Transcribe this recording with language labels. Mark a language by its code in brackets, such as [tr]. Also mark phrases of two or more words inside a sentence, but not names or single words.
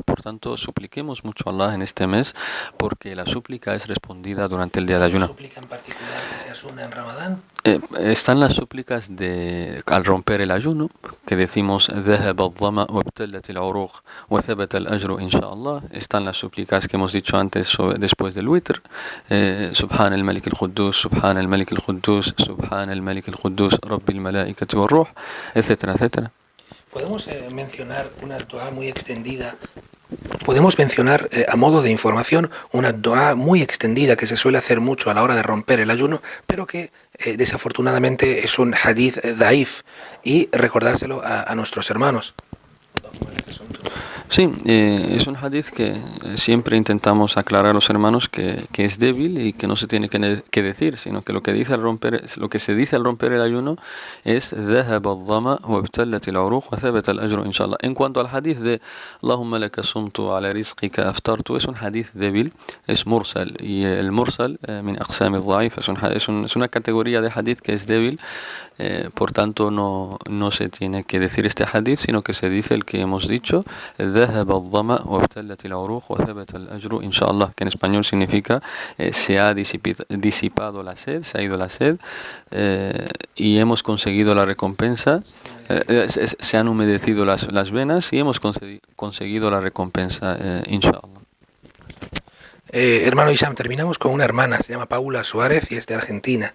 [es] Por tanto, supliquemos mucho a Allah en este mes, porque la súplica es respondida durante el día de ayuno. ¿Alguna súplica en particular que sea sunna en Ramadán? Están las súplicas al romper el ayuno, que decimos [ar] ذهب الظمأ وابتلت العروق وثبت الأجر إن شاء الله. [es] Están las súplicas que hemos dicho antes después del witr, [ar] سبحان الملك القدوس سبحان الملك القدوس سبحان الملك القدوس رب الملائكة والروح, [es] etcétera, etcétera. Podemos mencionar una dua muy extendida. Podemos mencionar a modo de información una dua muy extendida que se suele hacer mucho a la hora de romper el ayuno, pero que desafortunadamente es un [ar] حديث ضعيف, [es] y recordárselo a nuestros hermanos. Sí, es un hadith que siempre intentamos aclarar a los hermanos que es débil y que no se tiene que decir, sino que lo que se dice al romper el ayuno es [ar] ذهب الظمأ وابتلت العروق وثبت الأجر إن شاء الله. [es] En cuanto al hadith de [ar] اللهم لك صمت وعلى رزقك أفطرت, [es] es un hadith débil, es mursal, y el mursal [ar] من أقسام الضعيف, [es] es una categoría de hadith que es débil. Por tanto no se tiene que decir este hadith, sino que se dice el que hemos dicho, [ar] ذهب الظمأ وابتلت العروق وثبت الأجر إن شاء الله, [es] que en español significa se ha disipado la sed, se ha ido la sed, y hemos conseguido la recompensa, se han humedecido las venas y hemos conseguido la recompensa, inshallah. Hermano Isam, terminamos con una hermana, se llama Paula Suárez y es de Argentina.